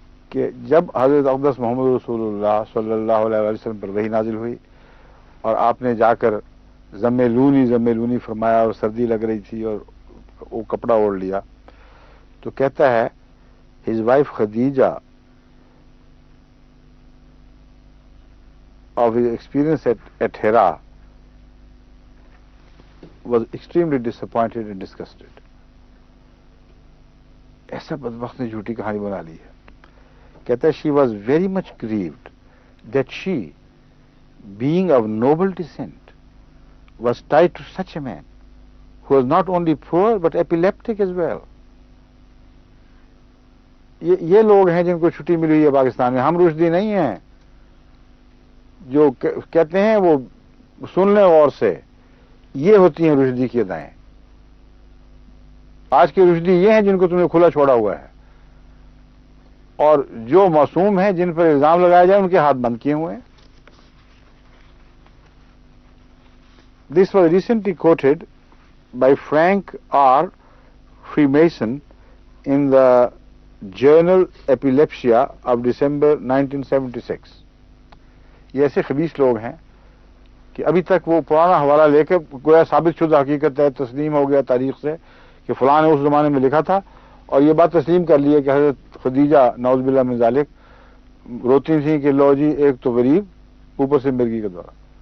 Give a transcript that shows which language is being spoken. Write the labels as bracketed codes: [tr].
[ur] کہ جب حضرت اقدس محمد رسول اللہ صلی اللہ علیہ وسلم پر وحی نازل ہوئی اور آپ نے جا کر ضم لونی فرمایا اور سردی لگ رہی تھی اور وہ کپڑا اوڑھ لیا، تو کہتا ہے [en] his wife Khadija of his experience at Hira was extremely disappointed and disgusted. [ur] ایسا بدبخت نے جھوٹی کہانی بنا لی ہے. کہتا ہے [en] she was very much grieved that she, being of noble descent, was tied to such a man who was not only poor but epileptic as well. [ur] یہ لوگ ہیں جن کو چھٹی ملی ہوئی ہے پاکستان میں. ہم رشدی نہیں ہیں جو کہتے ہیں وہ سن لیں غور سے. یہ ہوتی ہیں رشدی کی ادائیں. آج کے رشدی یہ ہیں جن کو تم نے کھلا چھوڑا ہوا ہے، اور جو معصوم ہیں جن پر الزام لگایا جائے ان کے ہاتھ بند کیے ہوئے ہیں. [en] This was recently quoted by Frank R. Freemason in the Journal Epilepsia of December 1976. [ur] یہ ایسے خبیث لوگ ہیں کہ ابھی تک وہ پرانا حوالہ لے کے گویا ثابت شدہ حقیقت ہے، تسلیم ہو گیا تاریخ سے کہ فلاں نے اس زمانے میں لکھا تھا، اور یہ بات تسلیم کر لی ہے کہ حضرت خدیجہ نعوذ باللہ من ذالک روتی تھیں کہ لو جی ایک تو غریب اوپر سے مرگی کا دورہ.